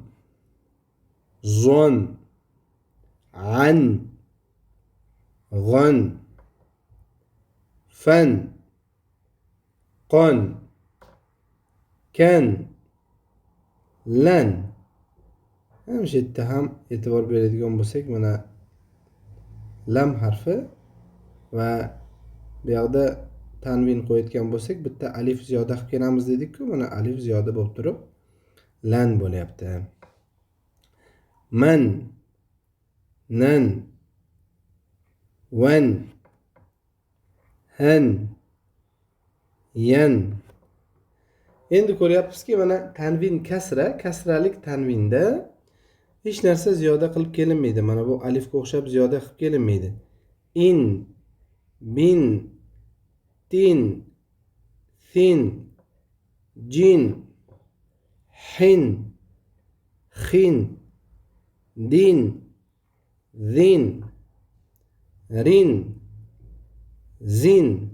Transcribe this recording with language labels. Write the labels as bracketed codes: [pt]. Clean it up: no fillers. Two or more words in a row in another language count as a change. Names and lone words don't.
[ar] zon, an, g'on, fan, qon, kan, lan. [uz] Shu yerda ham e'tibor beradigan bo'lsak, mana lam harfi va bu yoqda tanvin qo'yayotgan bo'lsak, bitta alif ziyoda qilib kelamiz dedik-ku, mana alif ziyoda bo'lib turib lan bo'lyapti. [ar] Man, nan, wan, han, yan. [uz] Endi ko'ryapmizki, mana tanvin kasra, kasralik tanvinda hech narsa ziyoda qilib kelinmaydi. Mana bu alifga o'xshab ziyoda qilib kelinmaydi. [ar] In, bin, tin, thin, jin, hin, xin, din, zin, rin, zin,